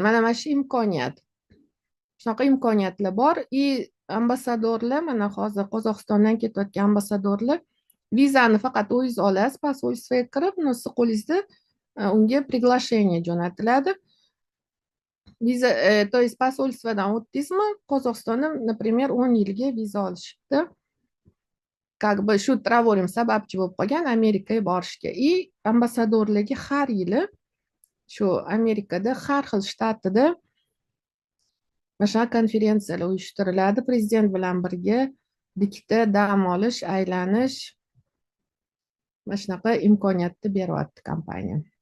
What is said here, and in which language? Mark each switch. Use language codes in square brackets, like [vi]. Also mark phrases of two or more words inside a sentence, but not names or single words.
[uz] Mana shu imkoniyat. Shunaqa imkoniyatlar bor. Ambasadorlar, mana hozir Qozog'istondan ketayotgan ambasadorlar vizani faqat o'zingiz olasiz, pasportga kirib, siz qo'lingizda unga приглашение jo'natiladi. Viza, [ru] то есть [uz] посольствоdan o'tdingizmi, Qozog'istonda, например, 10 yilga viza olishibdi. [ru] Как бы [uz] shu travolim sababchi bo'lib qolgan Amerikaga borishga. И ambassadorligi har yili shu Amerikada har xil shtatida mana shunaqa konferensiyalar uyushtiriladi. Prezident bilan birga bitta dam olish, aylanish, mana shunaqa imkoniyatni beryapti kompaniya.